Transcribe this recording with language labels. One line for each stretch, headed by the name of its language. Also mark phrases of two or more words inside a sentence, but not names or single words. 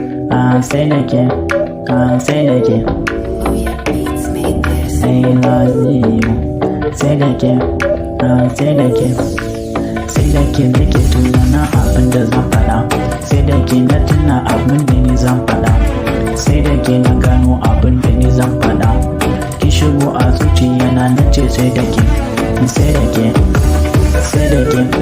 Hausa: Ah, sai da ke, ah, sai da ke.
English: Oh yeah, beats made this. I love you.
Hausa: Sai da ke, ah, sai da ke. Sai da ke nake tunana abin da zan faɗa. Sai da ke na tuna abin da ni zan faɗa. Sai da ke na gano abin da ni zan faɗa. Ki shigo a zuciya na, na ce sai da ke, sai da ke, sai da ke.